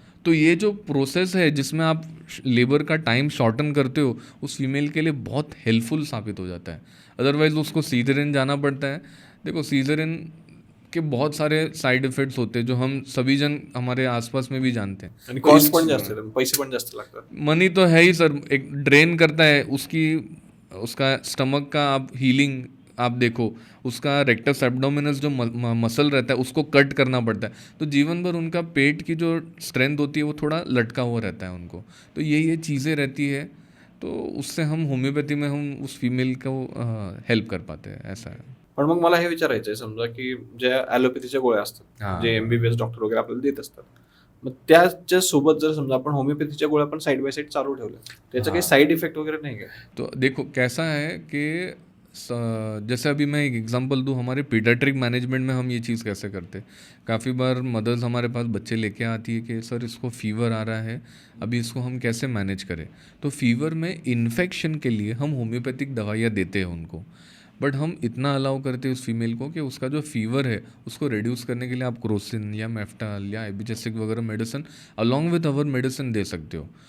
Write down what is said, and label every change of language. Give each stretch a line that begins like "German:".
Hindi: तो ये जो प्रोसेस है जिसमें आप लेबर का टाइम शॉर्टन करते हो, उस फीमेल के लिए बहुत हेल्पफुल साबित हो जाता है। अदरवाइज उसको सीजरियन जाना पड़ता है। देखो सीजरियन के बहुत सारे साइड इफेक्ट्स होते हैं जो हम सभी जन हमारे आसपास में भी जानते हैं।
Marathi: आणि कॉस्ट पण जास्त आहे, पैसे पण जास्त लागतात.
Hindi: मनी तो है ही सर, एक ड्रेन करता है उसकी, उसका स्टमक का आप हीलिंग आप देखो, उसका रेक्टस एब्डोमिनस जो मसल रहता है उसको कट करना पड़ता है। तो जीवन भर उनका पेट की जो स्ट्रेंथ होती है वो थोड़ा लटका हुआ रहता है उनको। तो ये चीज़ें रहती है, तो उससे हम होम्योपैथी में हम उस फीमेल को हेल्प कर पाते हैं, ऐसा है।
Marathi: पण मग मला हे विचारायचं आहे, समजा की ज्या ॲलोपॅथीच्या गोळ्या असतात, हां. जे MBBS डॉक्टर वगैरे आपल्याला देत असतात, मग त्याच्या सोबत जर समजा आपण होमिओपॅथीच्या गोळ्या पण साईड बाय साईड चालू ठेवल्या, त्याचा काही हाँ। साईड इफेक्ट वगैरे नाही का?
Hindi: तो देखो कैसा है कि जैसे अभी मैं एक एग्जांपल दूं, हमारे पीडियाट्रिक मैनेजमेंट में हम ये चीज़ कैसे करते हैं। काफ़ी बार मदर्स हमारे पास बच्चे लेके आती है कि सर इसको फीवर आ रहा है, अभी इसको हम कैसे मैनेज करें। तो फीवर में इन्फेक्शन के लिए हम होम्योपैथिक दवाइयाँ देते हैं उनको, बट हम इतना अलाउ करते हैं उस फीमेल को कि उसका जो फीवर है उसको रिड्यूस करने के लिए आप क्रोसिन या मेफ्टाल या एबिजेसिक वगैरह medicine
English: along with our medicine
Hindi: दे सकते हो।